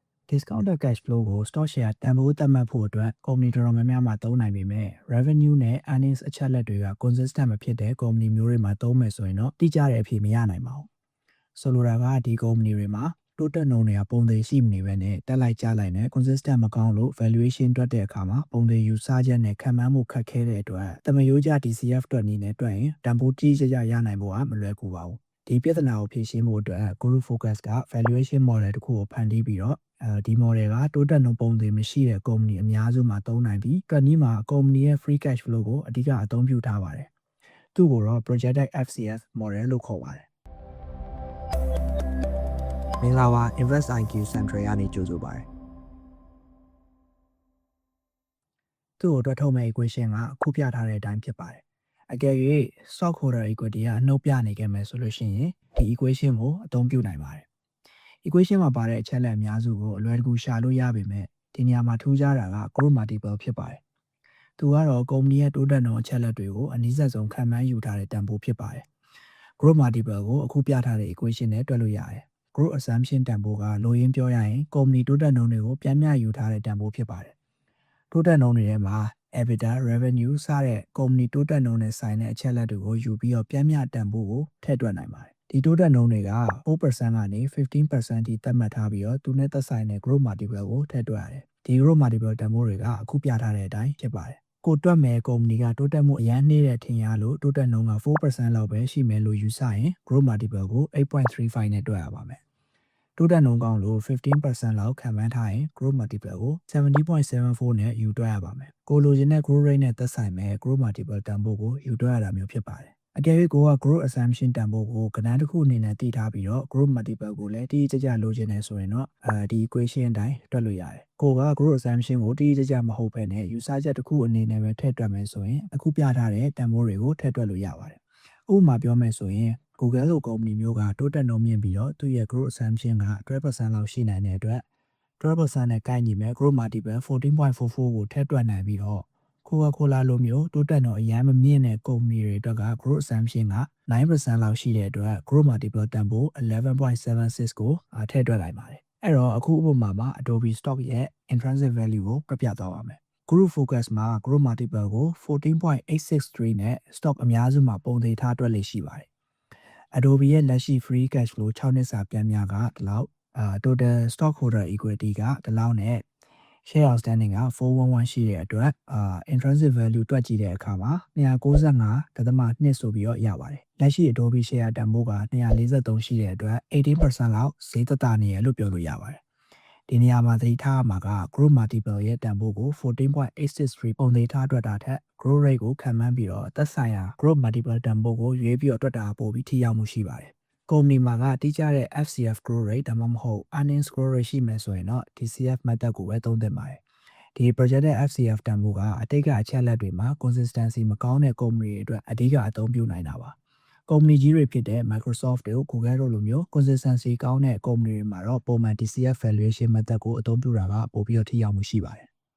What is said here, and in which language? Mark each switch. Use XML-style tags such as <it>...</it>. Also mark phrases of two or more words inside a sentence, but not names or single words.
<en>discounted cash flow</en> <my>ကို</my> <en>stock share</en> <my>တန်ဖိုးသတ်မှတ်ဖို့အတွက် company တော်တော်များများမှာသုံးနိုင်ပေမဲ့ revenue နဲ့ earnings အချက်လက်တွေက consistent မဖြစ်တဲ့ company မျိုးတွေမှာသုံးမယ်ဆိုရင်တော့တိကျတဲ့အဖြေမရနိုင်ပါဘူး။ဆိုလိုတာက ဒီ company တွေမှာတိုးတက်နှုန်းတွေကပုံသေးရှိမနေဘဲနဲ့တက်လိုက်ကျလိုက်နဲ့ consistent မကောင်းလို့ valuation တွက်တဲ့အခါမှာပုံသေးယူဆချက်နဲ့ခံမှန်းမှုခက်ခဲတဲ့ အတွက်တမယိုးကျ DCF တွက်နည်းနဲ့တွက်ရင်တန်ဖိုးကြီးကြရနိုင်ဖို့ကမလွယ်ကူပါဘူး။ဒီပြဿနာကိုဖြေရှင်းဖို့အတွက် Guru Focus က</my> <en>valuation model</en> <my>တစ်ခုကိုဖန်တီးပြီးတော့ဒီ model ကတိုးတက်နှုန်းပုံသေးမရှိတဲ့ company အများစုမှာသုံးနိုင်ပြီးတွက်နည်းမှာ company ရဲ့</my> <en>free cash flow</en> <my>ကိုအဓိကအသုံးပြုထားပါတယ်။သူ့ကိုတော့</my> <en>projected FCF model</en> <my>လို့ခေါ်ပါတယ်။ မင်္ဂလာပါ Invest IQ Central ကနေကြိုဆိုပါတယ်။သူ့ကိုတွက်ထုတ်မဲ့ equation ကအခုပြထားတဲ့အတိုင်းဖြစ်ပါတယ်။အကယ်၍</my> <en>stockholder equity</en> <my>ကအနှုတ်ပြ နေခဲ့မယ်ဆိုလို့ရှိရင်ဒီ equation ကိုအသုံးပြုနိုင်ပါတယ်။ equation မှာပါတဲ့အချက်လက်အများစုကိုအလွယ်တကူရှာလို့ရပေမဲ့ဒီနေရာမှာထူးခြားတာက</my> <en>growth multiple</en> <my>ဖြစ်ပါတယ်။သူကတော့ company ရဲ့တိုးတက်နှုန်းအချက်လက်တွေကိုအနည်းဆုံးခံမှန်းယူထားတဲ့တန်ဖိုးဖြစ်ပါတယ်။</my> <en>growth multiple</en> <my>ကိုအခုပြထားတဲ့ equation နဲ့တွက်လို့ရတယ်။</my> <en>growth assumption</en> <my>တန်ဖိုးကလိုရင်းပြောရရင် company တိုးတက်နှုန်းတွေကိုပြန်မျှယူထားတဲ့တန်ဖိုးဖြစ်ပါတယ်။တိုးတက်နှုန်းတွေထဲမှာ EBITDA, revenue စတဲ့ company တိုးတက်နှုန်းနဲ့ဆိုင်တဲ့အချက်လက်တွေကိုယူပြီးတော့ပြန်မျှတန်ဖိုးကိုထည့်တွက်နိုင်ပါတယ်။ဒီတိုးတက်နှုန်းတွေက 4% ကနေ 15% ထိသတ်မှတ်ထားပြီးတော့သူနဲ့သက်ဆိုင်တဲ့</my> <en>growth multiple</en> <my>ကိုထည့်တွက်ရတယ်။ဒီ</my> <en>growth multiple</en> <my>တန်ဖိုးတွေကအခုပြထားတဲ့အတိုင်းဖြစ်ပါတယ်။ကိုတွက်မဲ့ company ကတိုးတက်မှုအရန်နှေးတဲ့ထင်ရလို့ တိုးတက်နှုန်းက 4% လောက်ပဲရှိမယ်လို့ယူဆရင်</my> <en>growth multiple</en> <my>ကို 8.35 နဲ့တွက်ရပါမယ်။တိုးတက်နှုန်းကောင်းလို့ 15% လောက်ခံမှန်းထားရင်</my> <en>growth multiple</en> <my>ကို 70.74 နဲ့ယူတွက်ရပါမယ်။ကိုလိုချင်တဲ့</my> <en>growth rate</en> <my>နဲ့သက်ဆိုင်မဲ့</my> <en>growth multiple</en> <my>တန်ဖိုးကိုယူတွ က်ရတာမျိုးဖြစ်ပါတယ်။အကယ်၍ကိုက</my> <en>growth assumption</en> <my>တန်ဖိုးကိုကဏ္ဍတစ်ခုအနေနဲ့တည်ထားပြီးတော့</my> <en>growth multiple</en> <my>ကိုလည်းတိတိကျကျလိုချင်တယ်ဆိုရင်တော့ဒီ equation အတိုင်းတွက်လို့ရတယ်။ ကိုက</my> <en>growth assumption</en> <my>ကိုတိတိကျကျမဟုတ်ဘဲနဲ့ယူဆချက်တစ်ခုအနေနဲ့ပဲထည့်တွက်မယ်ဆိုရင်အခုပြထားတဲ့တန်ဖိုးတွေကိုထည့်တွက်လို့ရပါတယ် ။ဥပမာပြောမယ်ဆိုရင်Google လို company မျိုးကတိုးတက်နှုန်းမြင့်ပြီးတော့သူ့ရဲ့</my> <en>growth assumption</en> <my>က 12% လောက်ရှိနိုင်တဲ့အတွက် 12% နဲ့ကိုက်ညီမဲ့</my> <en>growth multiple</en> <my>14.44 ကိုထည့်တွက်နိုင်ပြီးတော့Coca-Cola လိုမျိုးတိုးတက်နှုန်းအရန်မမြင့်တဲ့ company တွေအတွက်က</my> <en>growth assumption</en> <my>က 9% လောက်ရှိတဲ့အတွက်</my> <en>growth multiple</en> <my>တန်ဖိုး 11.76 ကိုထည့်တွက်နိုင်ပါတယ်။အဲ့တော့အခုဥပမာမှာ Adobe stock ရဲ့</my> <en>intrinsic value</en> <my>ကိုပြပြသွားပါမယ်။ Guru Focus မှာ</my> <en>growth multiple</en> <my>ကို 14.863 နဲ့ stock အများစုမှာပုံသေးထားတွက်လေ့ရှိပါတယ်။ Adobe ရဲ့လက်ရှိ</my> <en>free cash flow</en> <my>6နှစ်စာပြန်များကဒီလောက်</my> <en>total stockholder equity</en> <my>ကဒီလောက်နဲ့</my> <en>share outstanding</en> <my>က411ရှိတဲ့အတွက်</my> <en>intrinsic value</en> <my>တွက်ကြည့်တဲ့အခါမှာ 295.2ဆိုပြီးတော့ရပါတယ်။လက်ရှိ Adobe share တန်ဖိုးက243ရှိတဲ့အတွက် 18% လောက်ဈေးသက်သာနေရလို့ပြောလို့ရပါတယ်။ဒီနေရာမှာသတိထားရမှာက growth multiple ရဲ့တန်ဖိုးကို 14.863 ပုံသေးထားတွက်တာထက်</my> <en>growth rate</en> <my>ကိုခံမှန်းပြီးတော့သက်ဆိုင်ရာ</my> <en>growth multiple</en> <my>တန်ဖိုးကိုရွေး ပြီးတော့တွက်တာပို့ပြီးထိရောက်မှုရှိပါတယ်။ကုမ္ပဏီမှာကတိကျတဲ့</my> <en>FCF growth rate</en> <my>ဒါမှမဟုတ်</my> <en>earnings growth rate</en> <my>ရှိမယ်ဆိုရင်တော့</my> <en>DCF method</en> <my>ကိုပဲသုံးသင့်ပါတယ်။ဒီ</my> <en>projected FCF</en> <my>တန်ဖိုးကအတိတ်ကအချက်လက်တွေမှာ consistency မကောင်းတဲ့ကုမ္ပဏီတွေအတွက်အဓိကအသုံးပြုနိုင်တာပါ။ကုမ္ပဏီကြီးတွေဖြစ်တဲ့ Microsoft တို့ Google တို့လိုမျိုး consistency ကောင်းတဲ့ကုမ္ပဏီတွေမှာတော့ပုံမှန်</my> <en>DCF valuation method</en> <my>ကိုအသုံးပြုတာကပိုပြီးတော့ထိရောက်မှုရှိပါတယ်</my>